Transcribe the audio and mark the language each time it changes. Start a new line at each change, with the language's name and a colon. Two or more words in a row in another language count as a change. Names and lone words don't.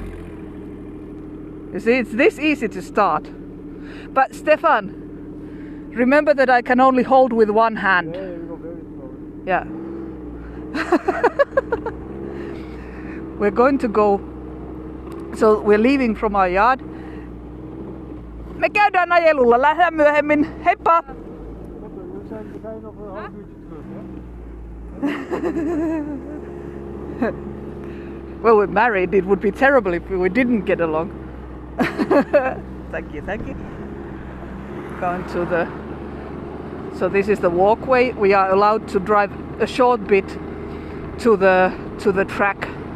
English: You see, it's this easy to start. But Stefan, remember that I can only hold with one hand. Yeah, we go very slowly. Yeah. We're going to go, so we're leaving from our yard.
Finnish: Me käydään ajelulla, lähdetään myöhemmin. Heippa!
Dutch: We zijn nog een half uurtje terug, hè?
English: Well, we're married. It would be terrible if we didn't get along. Thank you, thank you. Going to the... So this is the walkway. We are allowed to drive a short bit to the track.